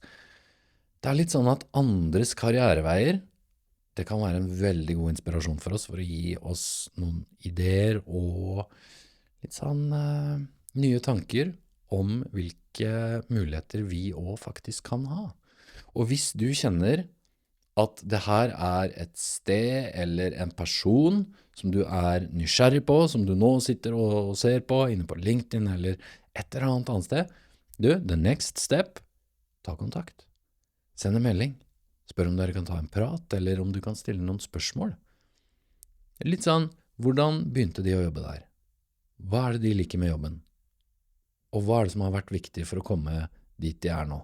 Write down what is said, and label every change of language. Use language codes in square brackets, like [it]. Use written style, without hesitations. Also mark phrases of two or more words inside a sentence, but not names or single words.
[no] Det er litt sånn at andres karriereveier, det kan være en veldig god inspirasjon for oss for å gi oss noen ideer og litt sånn nye tanker om hvilke muligheter vi også faktisk kan ha. Og hvis du kjenner at det her er et sted eller en person som du er nysgjerrig på, som du nå sitter og ser på inne på LinkedIn eller et eller annet sted, [en] the next step, [no] ta kontakt. Send en melding. Spør om dere kan ta en prat, eller om du kan stille noen spørsmål. Litt sånn, hvordan begynte de å jobbe der? Hva er det de liker med jobben? Og hva er det som har vært viktig for å komme dit de er nå?